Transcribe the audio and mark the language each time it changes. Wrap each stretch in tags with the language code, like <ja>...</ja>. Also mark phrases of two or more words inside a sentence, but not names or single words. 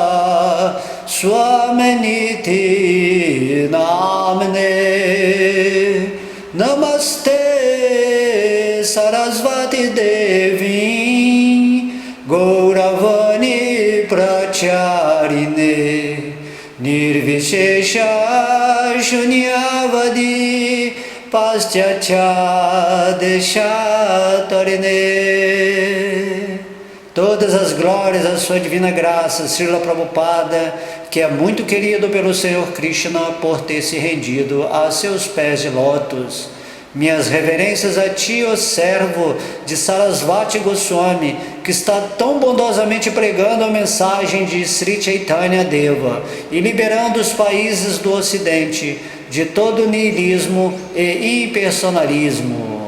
<sa>Swaminiti Namane Namaste Sarasvati Devi Gauravani Pracharine Nirvishesha Shunyavadi Paschacha Deshatarine.</sa> <pt>Todas as glórias à sua divina graça, Srila Prabhupada, que é muito querido pelo Senhor Krishna por ter se rendido a seus pés de lótus. Minhas reverências a ti, ó servo de Sarasvati Goswami, que está tão bondosamente pregando a mensagem de Sri Chaitanya Deva e liberando os países do Ocidente de todo niilismo e impersonalismo.</pt>